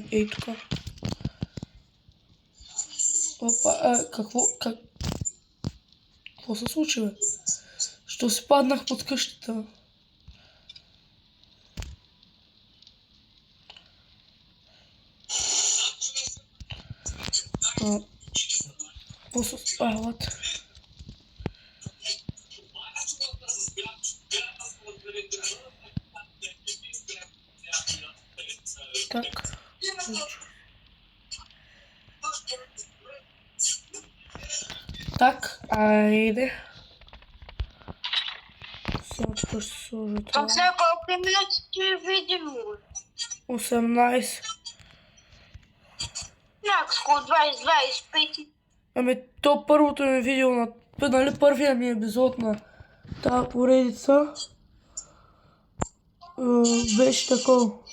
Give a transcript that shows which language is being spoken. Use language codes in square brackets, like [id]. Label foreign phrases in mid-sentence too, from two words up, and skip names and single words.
[bg] Ей тука. Опа, какво се случи, бе? Що си паднах под къщата? Какво се спават? Так. Так, айде. Сега ще сложа това. Там сега колко минути ти е видимо? 18. Някакво 20-25. Ами то първото ми видео нали първия ми епизод на тази поредица беше такова.